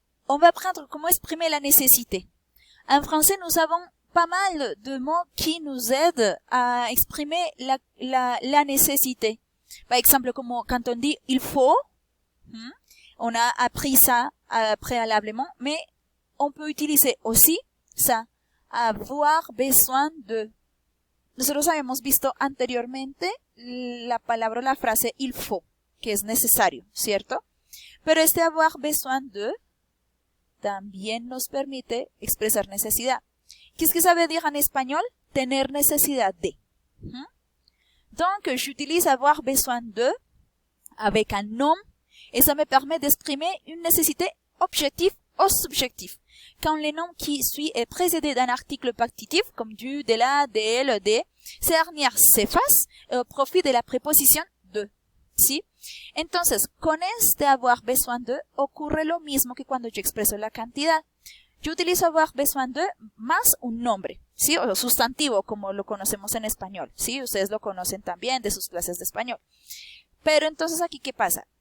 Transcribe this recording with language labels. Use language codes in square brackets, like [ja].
[fr] On va prendre comment exprimer la nécessité. En français, nous avons pas mal de mots qui nous aident à exprimer la nécessité. Par exemple, como quand on dit il faut, on a appris ça préalablement, mais on peut utiliser aussi ça, avoir besoin de. [es] Nosotros habíamos visto anteriormente la palabra o la frase il faut, que es necesario, ¿cierto? Pero este avoir besoin de también nos permite expresar necesidad. ¿Qué es que [fr] ça veut dire [es] en español? Tener necesidad de. [fr] Donc, j'utilise avoir besoin de avec un nom et ça me permet d'exprimer une nécessité objective ou subjective. Quand le nom qui suit est précédé d'un article partitif, comme du, de la, de elle, de, ces dernières s'effacent au profit de la préposition de. [es] ¿Sí? Entonces, con este avoir besoin de ocurre lo mismo que cuando yo expreso la cantidad. Yo utilizo avoir besoin de más un nombre, ¿sí? O sustantivo, como lo conocemos en español, ¿sí? Ustedes lo conocen también de sus clases de español. Pero entonces aquí, ¿qué pasa?